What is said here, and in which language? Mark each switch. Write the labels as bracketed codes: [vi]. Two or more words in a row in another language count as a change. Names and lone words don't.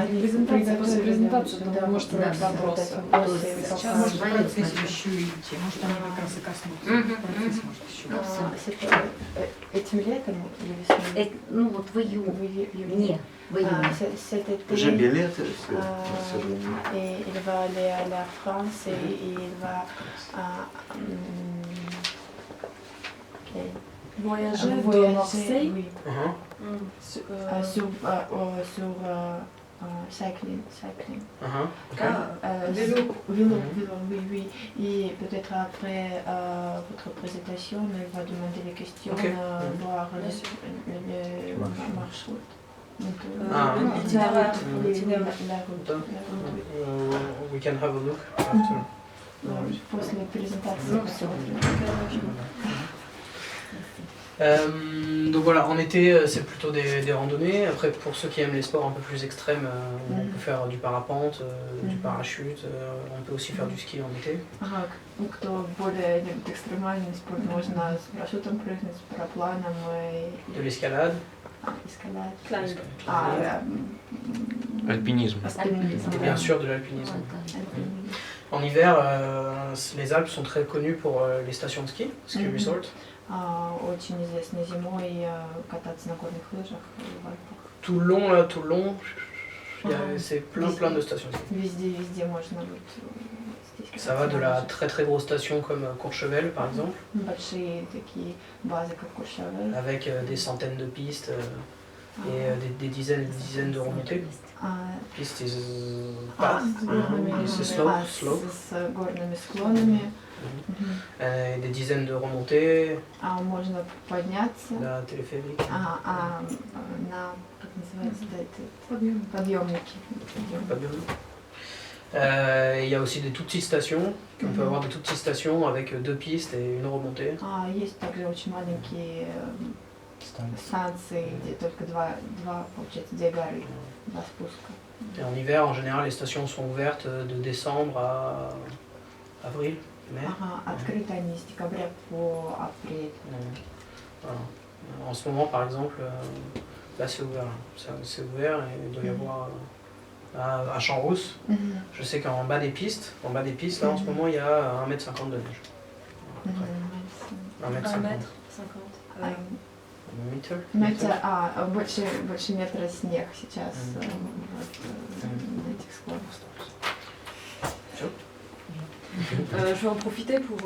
[ru] После презентации, да, может да, задать вопросы. Сейчас Может, процесс еще идти, может, они как раз и коснутся. Процесс может еще. Этим летом или весной? Ну вот в июне. Не, в июне. Уже билеты, все. [fr] Il va aller à la France et il va Voyager de Marseille sur cycling. Vélo. Oui, oui. Et peut-être après votre présentation, il va demander les questions, voir le marchroute. L'itinéraire. La route. [en] We can have a look after. [ru] После презентации посмотрим. [fr] Donc voilà, en été c'est plutôt des randonnées. Après pour ceux qui aiment les sports un peu plus extrêmes, on peut faire du parapente, du parachute, on peut aussi faire du ski en été. [ru] Кто более любит экстремальный спорт, можно с парашютом прыгнуть, с парапланом и... [fr] De l'escalade. Escalade. [ru] Альпинизм. [fr] Et bien sûr de l'alpinisme. En hiver, les Alpes sont très connues pour les stations de ski, [en] ski resort. [ru] Очень известно зимой кататься на горных лыжах в Альпах. [fr] Tout le long, c'est plein de stations de ski. [ru] Везде можно вот [fr] Ça va de la très très grosse station comme Courchevel par exemple, [ru] Большие такие базы, как Courchevel. [fr] avec des centaines de pistes et des dizaines et des dizaines de remontées. Pistes, c'est slope, [ru] с горными склонами. [fr] et des dizaines de remontées, [ru] Можно подняться [fr] la téléphérique. [ru] на, как называется, подъемники. [fr] Il y a aussi des tout petites stations. On peut avoir des tout petites stations avec 2 pistes et une remontée. [ru] Есть также очень маленькие станции, где только получается, 2 горы, 2 спуска. [fr] Et en hiver, en général, les stations sont ouvertes de décembre à avril, mai. [ru] Открыты они с декабря по апрель. [fr] Voilà. En ce moment, par exemple, là c'est ouvert. C'est ouvert et il doit y avoir à Champs-Rousse. Je sais qu'en bas des pistes, là en ce moment, il y a 1,50 m de neige. 1,50 m. 1,50 m. [ru] Больше метра снег сейчас на этих склонах. [fr] Je vais en profiter pour